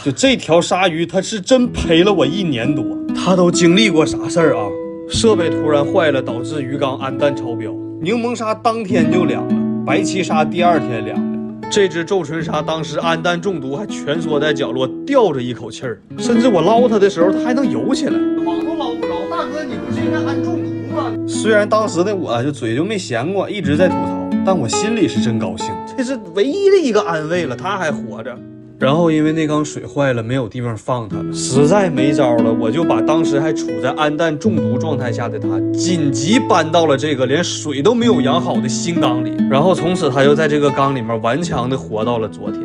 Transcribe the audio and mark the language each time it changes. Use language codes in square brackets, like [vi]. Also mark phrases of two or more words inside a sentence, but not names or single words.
[zh] 就這條鯊魚，它是真陪了我1年多。它都經歷過啥事兒啊？設備突然壞了，導致魚缸氨氮超標。檸檬鯊當天就涼了，白鳍鯊第2天涼了。這只皺唇鯊當時氨氮中毒，還蜷縮在角落吊着一口氣兒，甚至我撈它的時候，它還能游起來。網都撈不着，大哥，你不是应該氨中毒吗？虽然當時的我就嘴就沒闲過，一直在吐槽，但我心裡是真高興，這是唯一的一個安慰了，它還活着。然後因為那缸水壞了，沒有地方放它了，實在沒招了，我就把当时還處在氨氮中毒狀態下的它緊急搬到了這個連水都沒有養好的新缸裡，然後從此它就在這個缸裡面頑強的活到了昨天。